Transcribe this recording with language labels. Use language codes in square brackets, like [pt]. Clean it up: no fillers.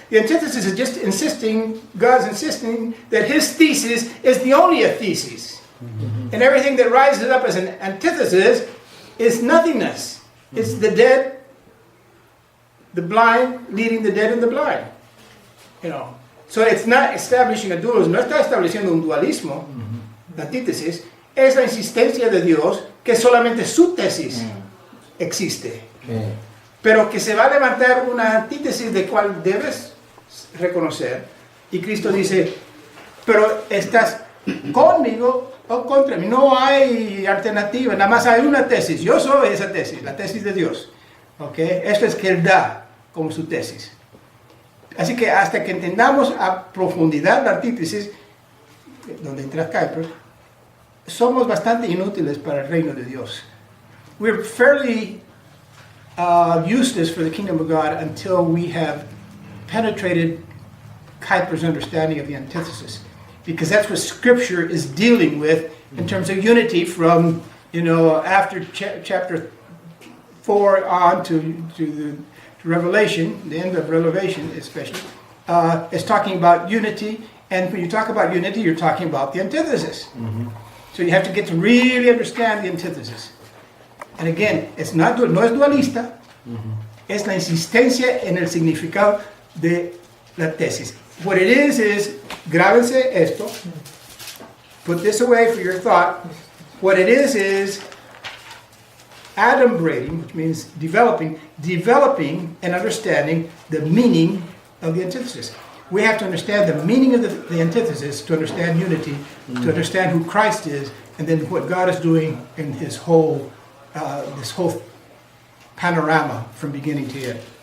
[en] The antithesis is just God's insisting that his thesis is the only a thesis. And everything that rises up as an antithesis is nothingness. It's the dead, the blind, leading the dead and the blind. So it's not establishing a dualism. [es] No está estableciendo un dualismo. La antítesis es la insistencia de Dios que solamente su tesis existe. Pero que se va a levantar una antítesis de cual debes reconocer. Y Cristo dice, pero estás conmigo o contra mí. No hay alternativa, nada más hay una tesis. Yo soy esa tesis, la tesis de Dios. ¿Okay? Esto es que Él da como su tesis. Así que hasta que entendamos a profundidad la antítesis, donde entra Kuyper, somos bastante inútiles para el reino de Dios. [en] We're fairly useless for the kingdom of God until we have penetrated Kuyper's understanding of the antithesis, because that's what Scripture is dealing with in terms of unity from, after chapter 4 on to Revelation, the end of Revelation especially, is talking about unity, and when you talk about unity, you're talking about the antithesis. So you have to get to really understand the antithesis. And again, [es] no es dualista, es la insistencia en el significado de la tesis. [en] What it is, [es] grábense esto, [en] put this away for your thought. What it is adumbrating, which means developing and understanding the meaning of the antithesis. We have to understand the meaning of the antithesis to understand unity, to understand who Christ is, and then what God is doing in his whole, this whole panorama from beginning to end.